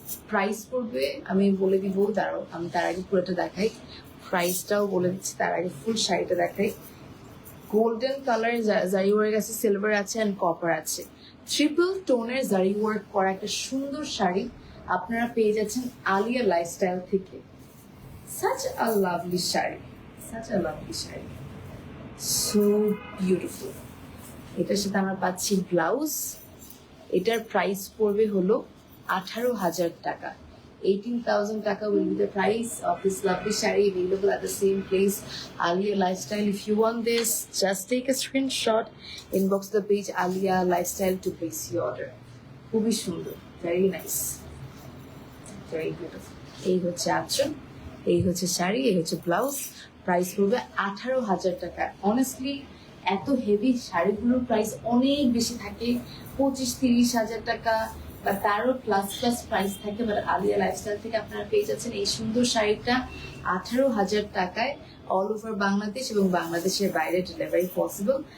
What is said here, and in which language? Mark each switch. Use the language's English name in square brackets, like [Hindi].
[Bangla] Price পড়বে আমি বলে দিব, দাঁড়াও আমি তার আগে পুরোটা দেখাই, প্রাইসটাও বলে দিচ্ছি তার আগে ফুল শাড়িটা দেখাই। গোল্ডেন কালার জারি ওয়ার্ক আছে, সিলভার আছে অ্যান্ড কপার আছে, ট্রিপল টোনের জারি ওয়ার্ক করা একটা সুন্দর শাড়ি আপনারা পেয়ে যাচ্ছেন আলিয়া লাইফস্টাইল থেকে। [English] such a lovely sari, such a lovely sari, so beautiful। [Bangla] এটার সাথে আমরা পাচ্ছি ব্লাউজ। এটার প্রাইস পড়বে হলো 18,000 টাকা। [English] 18,000 টাকা will be the price of this lovely shari available at the same place, Alia Lifestyle. If you want this, just take a screenshot, inbox the page Alia Lifestyle to place your order. [Bangla] খুবই সুন্দর, [English] very nice, very beautiful। [Bangla] এই হচ্ছে আঁচল, এই হচ্ছে শাড়ি, এই হচ্ছে blouse. Price পড়বে 18,000 টাকা। অনেস্টলি এত হেভি শাড়িগুলোর প্রাইস অনেক বেশি থাকে, 25-30 হাজার টাকা বা তারও প্লাস প্লাস প্রাইস থাকে। বাট আলিয়া লাইফস্টাইল থেকে আপনারা পেয়ে যাচ্ছেন এই সুন্দর শাড়িটা 18,000 টাকায়, অল ওভার বাংলাদেশ এবং বাংলাদেশের বাইরে ডেলিভারি পসিবল।